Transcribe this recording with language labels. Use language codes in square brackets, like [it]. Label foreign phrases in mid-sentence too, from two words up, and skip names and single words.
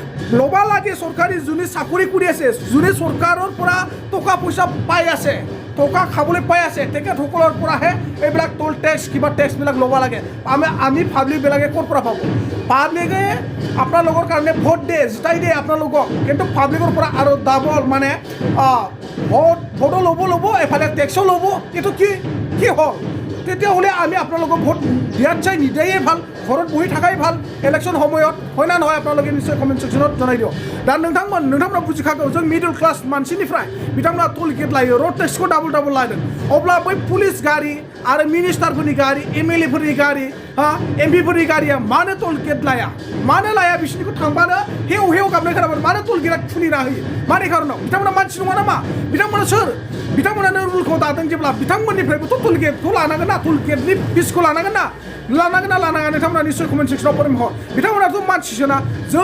[as] লবা লাগে চৰকাৰী যোনে চাকৰি কৰি আছে যোনে চৰকাৰৰ পৰা টকা পইচা পাই আছে টকা খাবলৈ পাই আছে তেখেতসকলৰ পৰাহে এইবিলাক টোল টেক্স কিবা টেক্সবিলাক ল'ব লাগে আমি পাব্লিকবিলাকে ক'ৰ পৰা পাব পাব্লিকে আপোনালোকৰ কাৰণে ভোট দিয়ে জিতাই দিয়ে আপোনালোকক কিন্তু পাব্লিকৰ পৰা আৰু ডাবল মানে ভোটো ল'ব এফালে টেক্সো ল'ব এইটো কি হ'ল তেতিয়াহ'লে আমি আপোনালোকক ভোট দিয়াত চাই নিদিয়েই ভাল ঘৰত বহি থাকাই ভাল ইলেকশ্যন সময়ত হয় না নহয় আপোনালোকে নিশ্চয় কমেণ্ট ছেকশ্যনত জনাই দিয়ক [brx] दा नोंथांमोना बुजिखागौ जों [en] middle class [brx] मानसिनिफ्राय बिथांमोना [en] toll gate [brx] लायो रड टेक्सखौ डाबल लादों अब्ला बै पुलिस गारि आरो मिनिस्टारफोरनि गारि एमएलए फोरनि गारि एमपि फोरनि गारिया मानो [en] toll gate [brx] लाया मानो लाया बिसोरनिखौ थांबानो हेव गाबनाय खोनाबानो मानो [en] toll gateआ [brx] खुलिना होयो मानि खारनाव बिथांमोना मानसि नङा नामा बिथांमोना सोर बिथांमोनानो रुलखौ दादों जेब्ला बिथांमोननिफ्रायबोथ' [en] toll gateखौ [brx] लानांगोन ना [en] toll gateनि [brx] फिसखौ लानांगोन ना लानाङा नोंथांमोना निश्चय [en] comment sectionआव [brx] फोरमायहर बिथांमोनाथ' मानसिसोना जों